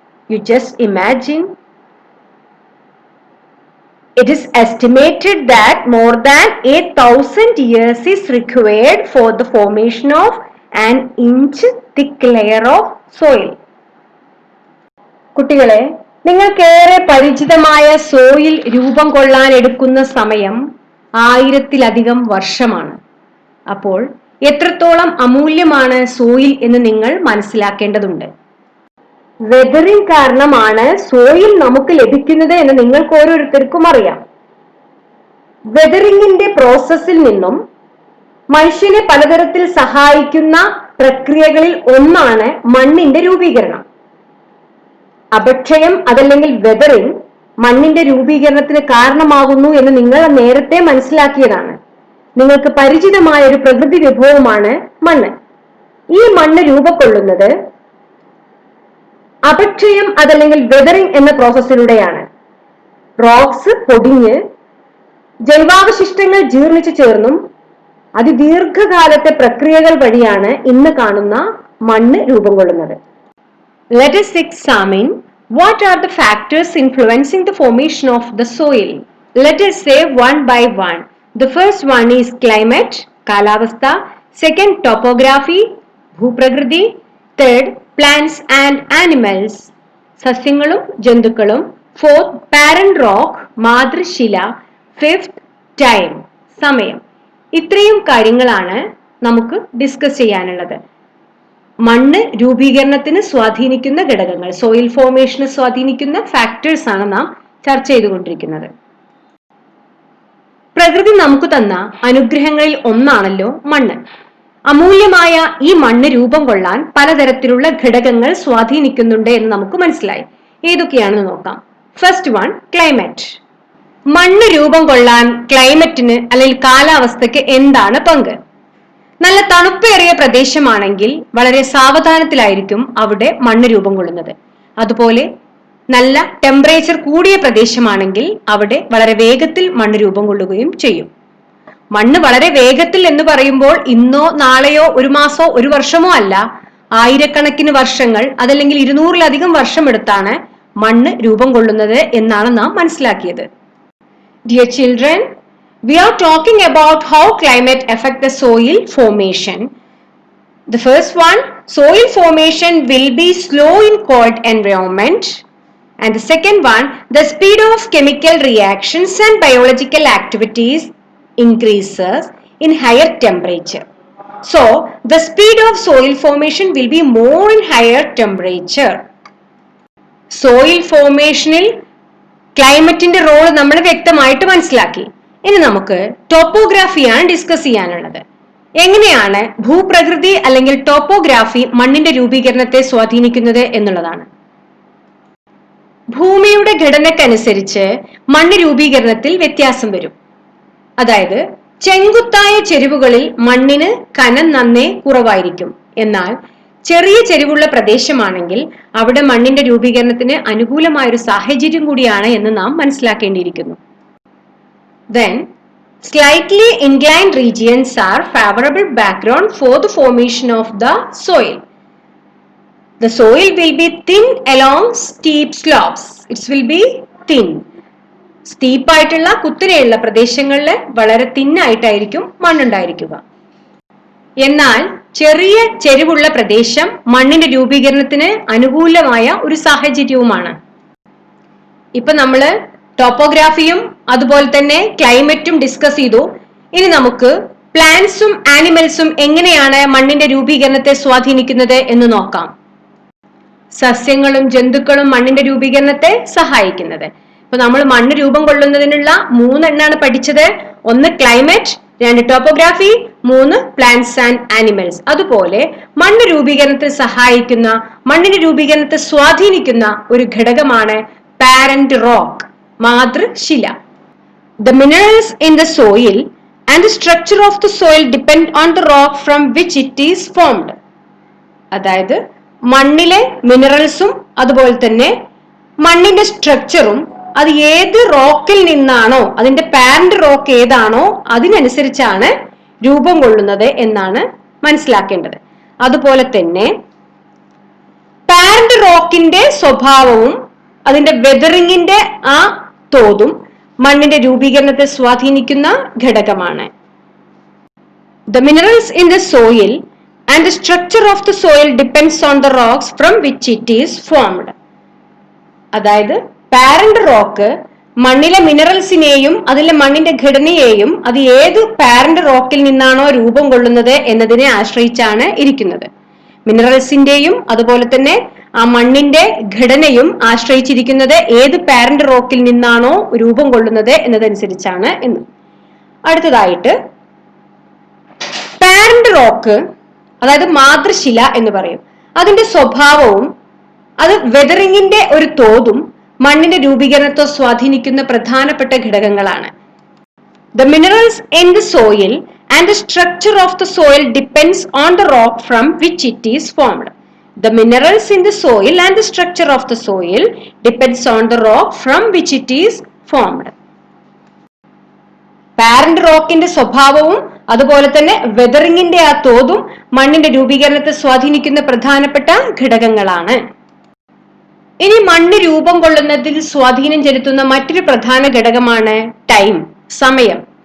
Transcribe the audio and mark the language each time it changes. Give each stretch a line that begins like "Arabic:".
English: You just imagine. It is estimated that more than 1,000 years is required for the formation of an inch thick layer of soil.
Malayalam: കുട്ടികളെ, നിങ്ങൾക്കേറെ പരിചിതമായ soil രൂപം കൊള്ളാൻ എടുക്കുന്ന സമയം 1000-ലധികം വർഷമാണ്. അപ്പോൾ എത്രത്തോളം അമൂല്യമാണ് സോയിൽ എന്ന് നിങ്ങൾ മനസ്സിലാക്കേണ്ടതുണ്ട്. വെതറിംഗ് കാരണമാണ് സോയിൽ നമുക്ക് ലഭിക്കുന്നത് എന്ന് നിങ്ങൾക്ക് ഓരോരുത്തർക്കും അറിയാം. വെതറിംഗിന്റെ പ്രോസസ്സിൽ നിന്നും മനുഷ്യനെ പലതരത്തിൽ സഹായിക്കുന്ന പ്രക്രിയകളിൽ ഒന്നാണ് മണ്ണിന്റെ രൂപീകരണം. അപക്ഷയം അതല്ലെങ്കിൽ വെതറിംഗ് മണ്ണിന്റെ രൂപീകരണത്തിന് കാരണമാകുന്നു എന്ന് നിങ്ങൾ നേരത്തെ മനസ്സിലാക്കിയതാണ്. നിങ്ങൾക്ക് പരിചിതമായ ഒരു പ്രകൃതി വിഭവമാണ് മണ്ണ്. ഈ മണ്ണ് രൂപക്കൊള്ളുന്നത് അപക്ഷയം അതല്ലെങ്കിൽ വെതറിംഗ് എന്ന പ്രോസസ്സിലൂടെയാണ്. റോക്സ് പൊടിഞ്ഞ് ജൈവാവശിഷ്ടങ്ങൾ ജീർണിച്ചു ചേർന്നും അതിദീർഘകാലത്തെ പ്രക്രിയകൾ വഴിയാണ് ഇന്ന് കാണുന്ന മണ്ണ് രൂപം കൊള്ളുന്നത്.
English: Let us examine what are the factors influencing the formation of the soil. Let us say one by one. The first one is climate, കാലാവസ്ഥ. Second, topography, ഭൂപ്രകൃതി. Third, plants and animals,
Malayalam: സസ്യങ്ങളും ജന്തുക്കളും.
English: Fourth, parent rock, മാതൃശില. Fifth, time, സമയം.
Malayalam: ഇത്രയും കാര്യങ്ങളാണ് നമുക്ക് discuss ചെയ്യാനുള്ളത്. മണ്ണ് രൂപീകരണത്തിന് സ്വാധീനിക്കുന്ന ഘടകങ്ങൾ, സോയിൽ ഫോർമേഷന് സ്വാധീനിക്കുന്ന ഫാക്ടേഴ്സ് ആണ് നാം ചർച്ച ചെയ്തുകൊണ്ടിരിക്കുന്നത്. പ്രകൃതി നമുക്ക് തന്ന അനുഗ്രഹങ്ങളിൽ ഒന്നാണല്ലോ മണ്ണ്. അമൂല്യമായ ഈ മണ്ണ് രൂപം കൊള്ളാൻ പലതരത്തിലുള്ള ഘടകങ്ങൾ സ്വാധീനിക്കുന്നുണ്ട് എന്ന് നമുക്ക് മനസ്സിലായി. ഏതൊക്കെയാണെന്ന് നോക്കാം. First one, climate. മണ്ണ് രൂപം കൊള്ളാൻ ക്ലൈമറ്റിന് അല്ലെങ്കിൽ കാലാവസ്ഥയ്ക്ക് എന്താണ് പങ്ക്? നല്ല തണുപ്പേറിയ പ്രദേശമാണെങ്കിൽ വളരെ സാവധാനത്തിലായിരിക്കും അവിടെ മണ്ണ് രൂപം കൊള്ളുന്നത്. അതുപോലെ നല്ല ടെമ്പറേച്ചർ കൂടിയ പ്രദേശമാണെങ്കിൽ അവിടെ വളരെ വേഗത്തിൽ മണ്ണ് രൂപം കൊള്ളുകയും ചെയ്യും. മണ്ണ് വളരെ വേഗത്തിൽ എന്ന് പറയുമ്പോൾ ഇന്നോ നാളെയോ ഒരു മാസോ ഒരു വർഷമോ അല്ല, ആയിരക്കണക്കിന് വർഷങ്ങൾ അതല്ലെങ്കിൽ 200-ലധികം വർഷം എടുത്താണ് മണ്ണ് രൂപം കൊള്ളുന്നത് എന്നാണ് നാം മനസ്സിലാക്കിയത്.
English: Dear children, we are talking about how climate affect the soil formation. The first one, soil formation will be slow in cold environment. And the second one, the speed of chemical reactions and biological activities increases in higher temperature. So, the speed of soil formation will be more in higher temperature.
Malayalam: Soil formationil ക്ലൈമറ്റിന്റെ role നമ്മൾ വ്യക്തമായിട്ട് മനസ്സിലാക്കി. ഇനി നമുക്ക് ടോപ്പോഗ്രാഫിയാണ് discuss ചെയ്യാനുള്ളത്. എങ്ങനെയാണ് ഭൂപ്രകൃതി അല്ലെങ്കിൽ topography മണ്ണിന്റെ രൂപീകരണത്തെ സ്വാധീനിക്കുന്നത് എന്നുള്ളതാണ്. ഭൂമിയുടെ ഘടനക്കനുസരിച്ച് മണ്ണ് രൂപീകരണത്തിൽ വ്യത്യാസം വരും. അതായത് ചെങ്കുത്തായ ചെരിവുകളിൽ മണ്ണിന് കനം നന്നേ കുറവായിരിക്കും. എന്നാൽ ചെറിയ ചെരിവുള്ള പ്രദേശമാണെങ്കിൽ അവിടെ മണ്ണിന്റെ രൂപീകരണത്തിന് അനുകൂലമായ ഒരു സാഹചര്യം കൂടിയാണ് എന്ന് നാം മനസ്സിലാക്കേണ്ടിയിരിക്കുന്നു.
English: Then, slightly inclined regions are favorable background for the formation of the soil. The soil will be thin along steep slopes. It will be thin.
Malayalam: Steep ആയിട്ടുള്ള കുത്തനെയുള്ള പ്രദേശങ്ങളിൽ വളരെ തിന്നായിട്ടായിരിക്കും മണ്ണുണ്ടായിരിക്കുക. എന്നാൽ ചെറിയ ചെരിവുള്ള പ്രദേശം മണ്ണിന്റെ രൂപീകരണത്തിന് അനുകൂലമായ ഒരു സാഹചര്യവുമാണ്. ഇപ്പൊ നമ്മള് ടോപ്പോഗ്രാഫിയും അതുപോലെ തന്നെ ക്ലൈമറ്റും ഡിസ്കസ് ചെയ്തു. ഇനി നമുക്ക് പ്ലാന്റ്സും ആനിമൽസും എങ്ങനെയാണ് മണ്ണിന്റെ രൂപീകരണത്തെ സ്വാധീനിക്കുന്നത് എന്ന് നോക്കാം. സസ്യങ്ങളും ജന്തുക്കളും മണ്ണിന്റെ രൂപീകരണത്തെ സഹായിക്കുന്നത്. ഇപ്പൊ നമ്മൾ മണ്ണ് രൂപം കൊള്ളുന്നതിനുള്ള 3 എണ്ണാണ് പഠിച്ചത്. 1 climate, 2 topography, 3 plants and animals. അതുപോലെ മണ്ണ് രൂപീകരണത്തെ സഹായിക്കുന്ന, മണ്ണിന്റെ രൂപീകരണത്തെ സ്വാധീനിക്കുന്ന ഒരു ഘടകമാണ് parent rock, മാതൃശില.
English: The minerals in the soil and the structure of the soil depend on the rock from which it is formed.
Malayalam: അതായത് മണ്ണിലെ മിനറൽസും അതുപോലെ തന്നെ മണ്ണിന്റെ സ്ട്രക്ചറും അത് ഏത് റോക്കിൽ നിന്നാണോ, അതിന്റെ പാരന്റ് റോക്ക് ഏതാണോ അതിനനുസരിച്ചാണ് രൂപം കൊള്ളുന്നത് എന്നാണ് മനസ്സിലാക്കേണ്ടത്. അതുപോലെ തന്നെ പാരന്റ് റോക്കിന്റെ സ്വഭാവവും അതിന്റെ വെതറിങ്ങിന്റെ ആ തോതും മണ്ണിന്റെ രൂപീകരണത്തെ സ്വാധീനിക്കുന്ന ഘടകമാണ്.
English: The minerals in the soil and the structure of the soil depends on the rocks from which it is formed.
Malayalam: അതായത് പാരന്റ് റോക്ക് മണ്ണിലെ മിനറൽസിനെയും അതിലെ മണ്ണിന്റെ ഘടനയെയും അത് ഏത് പാരന്റ് റോക്കിൽ നിന്നാണോ രൂപം കൊള്ളുന്നത് എന്നതിനെ ആശ്രയിച്ചാണ് ഇരിക്കുന്നത്. മിനറൽസിന്റെയും അതുപോലെ തന്നെ ആ മണ്ണിന്റെ ഘടനയും ആശ്രയിച്ചിരിക്കുന്നത് ഏത് പാരന്റ് റോക്കിൽ നിന്നാണോ രൂപം കൊള്ളുന്നത് എന്നതനുസരിച്ചാണ് എന്ന്. അടുത്തതായിട്ട് പാരന്റ് റോക്ക്, അതായത് മാതൃശില എന്ന് പറയും, അതിന്റെ സ്വഭാവവും അത് വെതറിങ്ങിന്റെ ഒരു തോതും മണ്ണിന്റെ രൂപീകരണത്തെ സ്വാധീനിക്കുന്ന പ്രധാനപ്പെട്ട ഘടകങ്ങളാണ്.
English: The minerals in the soil and the structure of the soil depends on the rock from which it is formed. The minerals in the soil and the structure of the soil depends on the rock from which it is formed.
Malayalam: Parent റോക്കിന്റെ സ്വഭാവവും അതുപോലെ തന്നെ വെതറിങ്ങിന്റെ ആ തോതും മണ്ണിന്റെ രൂപീകരണത്തെ സ്വാധീനിക്കുന്ന പ്രധാനപ്പെട്ട ഘടകങ്ങളാണ്. ഇനി മണ്ണ് രൂപം കൊള്ളുന്നതിൽ സ്വാധീനം ചെലുത്തുന്ന മറ്റൊരു പ്രധാന ഘടകമാണ് ടൈം, സമയം.